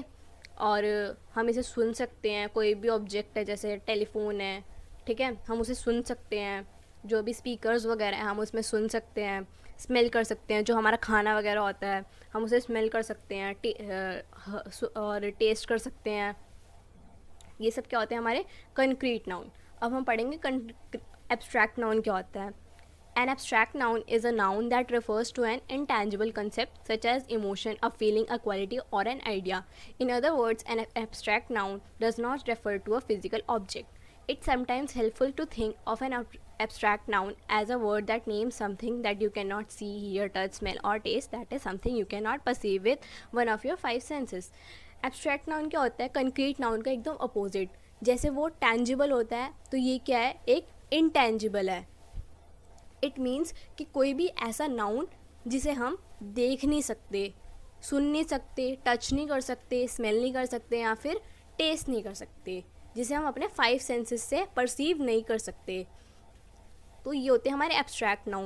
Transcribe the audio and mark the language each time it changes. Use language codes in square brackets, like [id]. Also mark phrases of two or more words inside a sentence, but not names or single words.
[hi] और हम इसे सुन सकते हैं, कोई भी ऑब्जेक्ट है जैसे टेलीफोन है, ठीक है, हम उसे सुन सकते हैं, जो भी स्पीकर्स वगैरह हैं हम उसमें सुन सकते हैं। स्मेल कर सकते हैं, जो हमारा खाना वगैरह होता है हम उसे स्मेल कर सकते हैं, और टेस्ट कर सकते हैं। ये सब क्या होते हैं, हमारे [en] concrete noun. [hi] अब हम पढ़ेंगे [en] abstract noun [hi] क्या होता है। [en] An abstract noun is a noun that refers to an intangible concept such as emotion, a feeling, a quality, or an idea. In other words, an abstract noun does not refer to a physical object. It's sometimes helpful to think of an abstract noun as a word that names something that you cannot see, hear, touch, smell, or taste. That is something you cannot perceive with one of your five senses. Abstract noun [hi] क्या होता है, [en] concrete noun [hi] का एकदम opposite। जैसे वो tangible होता है, तो ये क्या है, एक intangible है। [en] it means [hi] कि कोई भी ऐसा नाउन जिसे हम देख नहीं सकते, सुन नहीं सकते, टच नहीं कर सकते, स्मेल नहीं कर सकते, या फिर टेस्ट नहीं कर सकते, जिसे हम अपने [en] five senses [hi] से परसीव नहीं कर सकते, तो ये होते हैं हमारे [en] abstract noun.